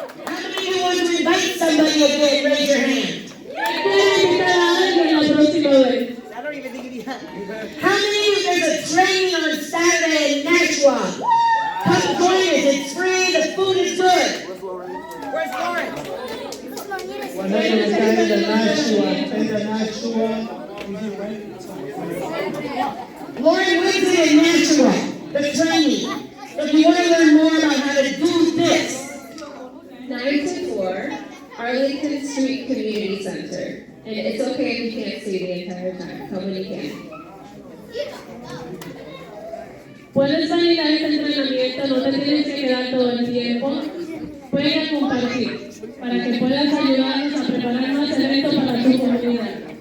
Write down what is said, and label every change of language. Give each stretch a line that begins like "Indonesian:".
English: How many of you want to invite somebody again? Raise your hand.
Spanish: ¿Quieren invitar a alguien la próxima vez?
English: I don't even think you have. How many of you, there's a training on Saturday in Nashua? Come join us, it's free, the food is good. Where's Lauren?
Swahili: Wanaenda Nashua.
English: Lauren Winston in Nashua, the training. If you want to learn more about how to do this, 924 Arlington Street Community Center. And it's okay if you can't see the entire time. Come when you can.
Spanish: Puedes venir a este entrenamiento, no te tienes que quedar todo el tiempo. Puedes compartir para que puedas ayudarnos a preparar más eventos para tu comunidad.